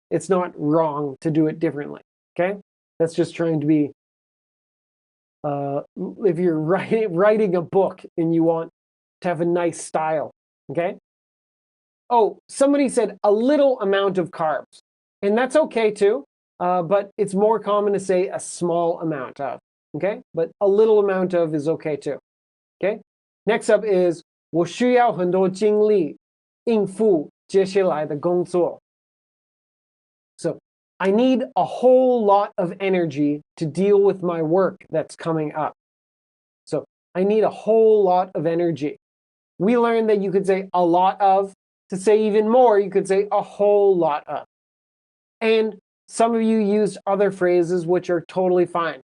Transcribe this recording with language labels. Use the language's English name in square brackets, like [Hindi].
[English] It's not wrong to do it differently, okay? That's just trying to be, if you're writing a book and you want to have a nice style, okay? Oh, somebody said a little amount of carbs. And that's okay too, but it's more common to say a small amount of, okay? But a little amount of is okay too, okay? Next up is [Chinese] 我需要很多精力应付接下来的工作. [English] So I need a whole lot of energy to deal with my work that's coming up. So I need a whole lot of energy. We learned that you could say a lot of. To say even more, you could say a whole lot of. And some of you used other phrases which are totally fine.